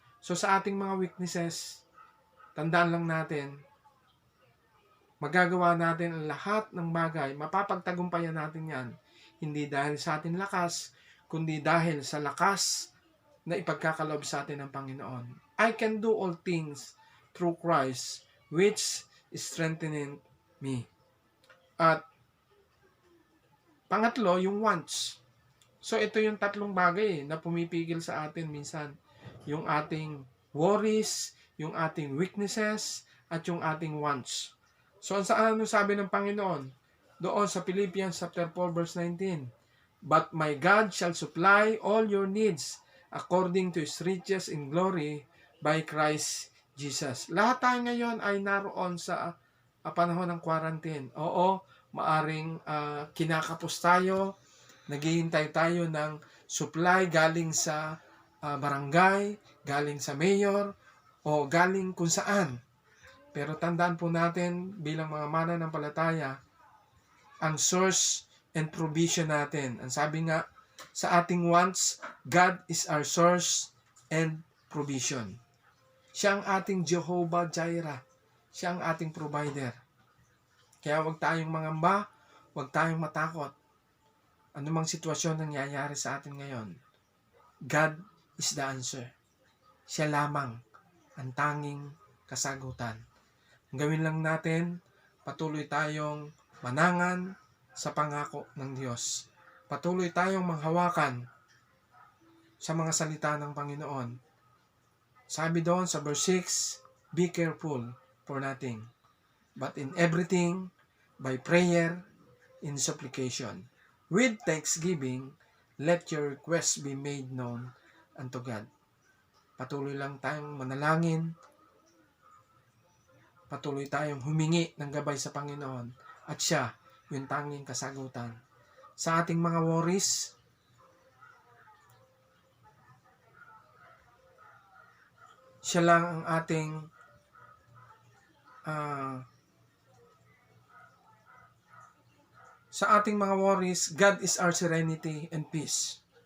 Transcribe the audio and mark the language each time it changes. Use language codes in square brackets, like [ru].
[tl] So sa ating mga weaknesses, tandaan lang natin, magagawa natin ang lahat ng bagay, mapapagtagumpayan natin yan, hindi dahil sa ating lakas, kundi dahil sa lakas na ipagkakaloob sa atin ng Panginoon. [en] I can do all things through Christ, which is strengthening me. [tl] At pangatlo, yung wants. So ito yung tatlong bagay na pumipigil sa atin minsan. Yung ating worries, yung ating weaknesses, at yung ating wants. So ano sabi ng Panginoon? Doon sa Philippians chapter 4 verse 19. [en] But my God shall supply all your needs according to His riches in glory by Christ Jesus. [tl] Lahat tayo ngayon ay naroon sa panahon ng quarantine. Oo, maaring kinakapos tayo, naghihintay tayo ng supply galing sa barangay, galing sa mayor, o galing kung saan. Pero tandaan po natin bilang mga mananampalataya, ang [en] source and provision [tl] natin. Ang sabi nga, sa ating [en] wants, God is our source and provision. [tl] Siya ang ating Jehovah Jireh. Siya ang ating provider. Kaya huwag tayong mangamba, huwag tayong matakot. Ano mang sitwasyon nangyayari sa atin ngayon, [en] God is the answer. [tl] Siya lamang ang tanging kasagutan. Ang gawin lang natin, patuloy tayong manangan sa pangako ng Diyos. Patuloy tayong manghawakan sa mga salita ng Panginoon. Sabi doon sa verse 6, [en] Be careful for nothing, but in everything, by prayer, in supplication, with thanksgiving, let your requests be made known unto God. [tl] Patuloy lang tayong manalangin, patuloy tayong humingi ng gabay sa Panginoon, at siya yung tanging kasagutan. Sa ating mga worries, siya lang ang ating sa ating mga worries, [en] God is our serenity and peace.